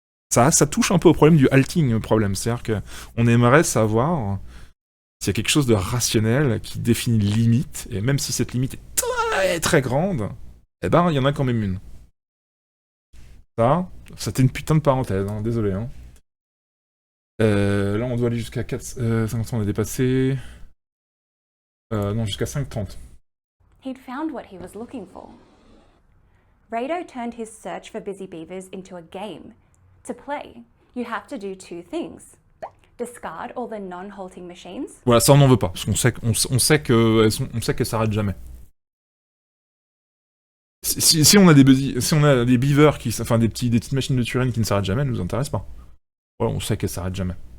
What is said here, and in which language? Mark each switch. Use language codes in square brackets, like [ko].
[fr] Ça touche un peu au problème du halting, le problème, c'est-à-dire qu'on aimerait savoir s'il y a quelque chose de rationnel qui définit une limite, et même si cette limite est très très grande, eh ben il y en a quand même une. Ça, c'était une putain de parenthèse, hein, désolé. Hein. Là on doit aller jusqu'à 50, on a dépassé... non, jusqu'à 5h30. [en] He'd found what he was looking for. Rado turned his search for busy beavers into a game. To play, you have to do two things. Discard all the non-halting machines. [fr] Voilà, ça on n'en veut pas, parce qu'on sait qu'elles s'arrêtent jamais. Si on a des beavers enfin des petites machines de Turing qui ne s'arrêtent jamais, elles nous intéressent pas. Voilà, on sait qu'elles s'arrêtent jamais.